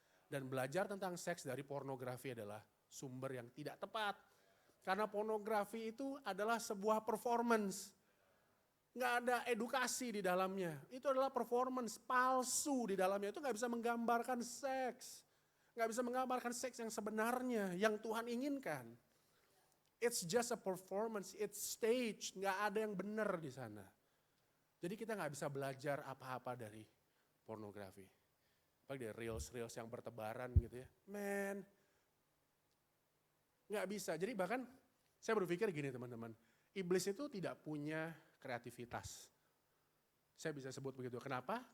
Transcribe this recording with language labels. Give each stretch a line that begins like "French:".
Indonesian: Dan belajar tentang seks dari pornografi adalah sumber yang tidak tepat. Karena pornografi itu adalah sebuah performance. Nggak ada edukasi di dalamnya. Itu adalah performance palsu di dalamnya. Itu nggak bisa menggambarkan seks. Nggak bisa menggambarkan seks yang sebenarnya, yang Tuhan inginkan.
English: It's just a performance, it's stage.
Indonesian: Nggak ada yang benar di sana. Jadi kita nggak bisa belajar apa-apa dari pornografi. Apalagi dari reels yang bertebaran gitu ya. Man, nggak bisa. Jadi bahkan saya berpikir gini teman-teman. Iblis itu tidak punya kreativitas. Saya bisa sebut begitu. Kenapa?